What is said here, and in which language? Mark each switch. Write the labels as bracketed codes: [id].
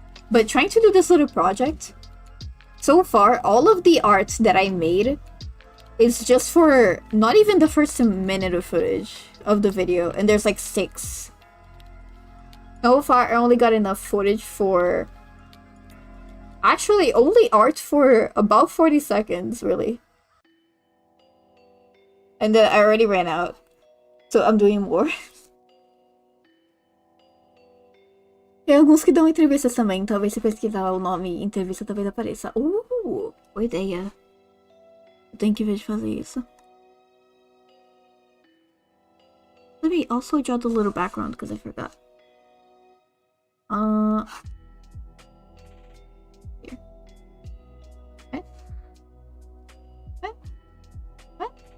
[en] But trying to do this little project, so far, all of the art that I made is just for not even the first minute of footage of the video, and there's like 6. So far, I only got enough footage for... Actually, only art for about 40 seconds, really. And then I already ran out. So I'm doing more. [pt] Tem alguns que dão entrevistas também. Talvez se pesquisar o nome entrevista talvez apareça. Boa ideia. Eu tenho que ver de fazer isso. [en] Let me also draw the little background because I forgot. Here. Okay. Okay. Okay.